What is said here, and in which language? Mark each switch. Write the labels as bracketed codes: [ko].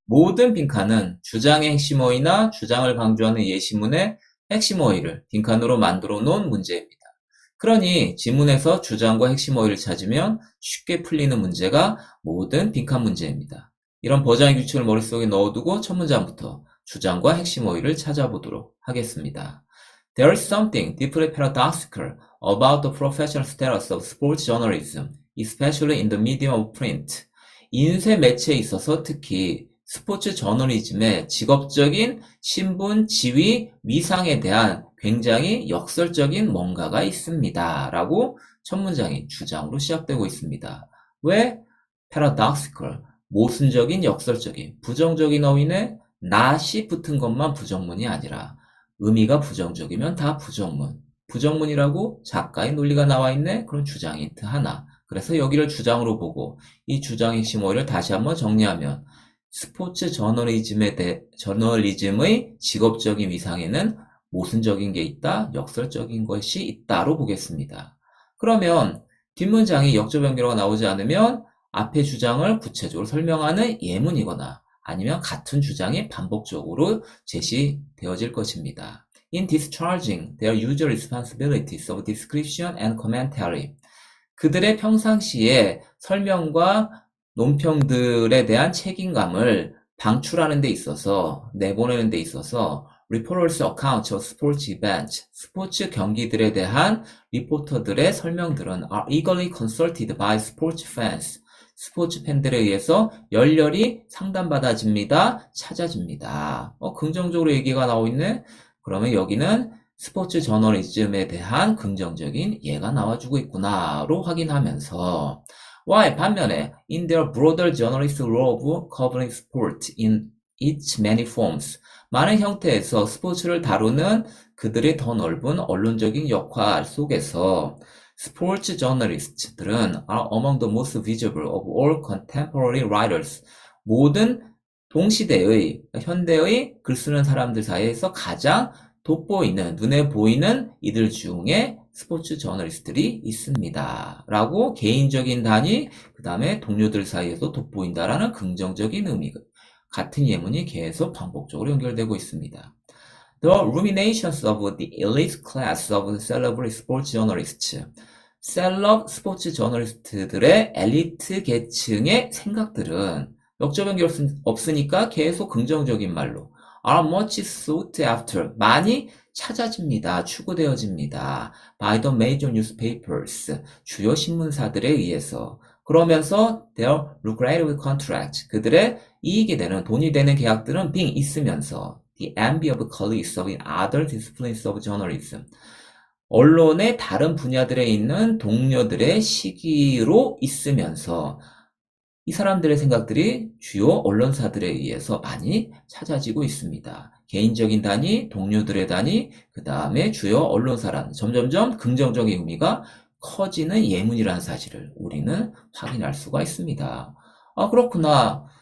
[ko] 모든 빈칸은 주장의 핵심어휘나 주장을 강조하는 예시문의 핵심어휘를 빈칸으로 만들어 놓은 문제입니다. 그러니 지문에서 주장과 핵심어휘를 찾으면 쉽게 풀리는 문제가 모든 빈칸 문제입니다. 이런 버장의 규칙을 머릿속에 넣어두고 첫 문장부터 주장과 핵심어휘를 찾아보도록 하겠습니다. [en] There is something deeply paradoxical about the professional status of sports journalism, especially in the medium of print. [ko] 인쇄 매체에 있어서 특히 스포츠 저널리즘의 직업적인 신분, 지위, 위상에 대한 굉장히 역설적인 뭔가가 있습니다. 라고 첫 문장이 주장으로 시작되고 있습니다. 왜? paradoxical, 모순적인, 역설적인, 부정적인 어휘에 not이 붙은 것만 부정문이 아니라 의미가 부정적이면 다 부정문. 부정문이라고 작가의 논리가 나와 있네? 그럼 주장 힌트 하나. 그래서 여기를 주장으로 보고 이 주장의 핵심 어휘를 다시 한번 정리하면 스포츠 저널리즘의 직업적인 위상에는 모순적인 게 있다, 역설적인 것이 있다로 보겠습니다. 그러면 뒷문장이 역적 변경어가 나오지 않으면 앞의 주장을 구체적으로 설명하는 예문이거나 아니면 같은 주장이 반복적으로 제시되어질 것입니다. [en] In discharging their usual responsibilities of description and commentary. [ko] 그들의 평상시에 설명과 논평들에 대한 책임감을 방출하는 데 있어서, 내보내는 데 있어서 [en] reporters' accounts of sports events, [ko] 스포츠 경기들에 대한 리포터들의 설명들은 [en] are eagerly consulted by sports fans. [ko] 스포츠 팬들에 의해서 열렬히 상담받아집니다. 찾아집니다. 긍정적으로 얘기가 나오고 있네? 그러면 여기는 스포츠 저널리즘에 대한 긍정적인 예가 나와주고 있구나로 확인하면서 Why? 반면에 [en] in their broader journalistic role of covering sport in its many forms [ko] 많은 형태에서 스포츠를 다루는 그들의 더 넓은 언론적인 역할 속에서 스포츠 저널리스트들은 [en] are among the most visible of all contemporary writers. [ko] 모든 동시대의, 현대의 글 쓰는 사람들 사이에서 가장 돋보이는, 눈에 보이는 이들 중에 스포츠 저널리스트들이 있습니다. 라고 개인적인 단위, 그 다음에 동료들 사이에서 돋보인다라는 긍정적인 의미, 같은 예문이 계속 반복적으로 연결되고 있습니다. [en] The ruminations of the elite class of celebrity sports journalists. [ko] 셀럽 스포츠 저널리스트들의 엘리트 계층의 생각들은 역적 변경 없으니까 계속 긍정적인 말로 [en] are much sought after. [ko] 많이 찾아집니다. 추구되어집니다. [en] by the major newspapers. [ko] 주요 신문사들에 의해서. 그러면서 [en] their lucrative contract. [ko] 그들의 이익이 되는, 돈이 되는 계약들은 [en] being [ko] 있으면서 [en] the envy of colleagues of other disciplines of journalism. [ko] 언론의 다른 분야들에 있는 동료들의 시기로 있으면서 이 사람들의 생각들이 주요 언론사들에 의해서 많이 찾아지고 있습니다. 개인적인 단위, 동료들의 단위, 그 다음에 주요 언론사라는 점점점 긍정적인 의미가 커지는 예문이라는 사실을 우리는 확인할 수가 있습니다. 아, 그렇구나.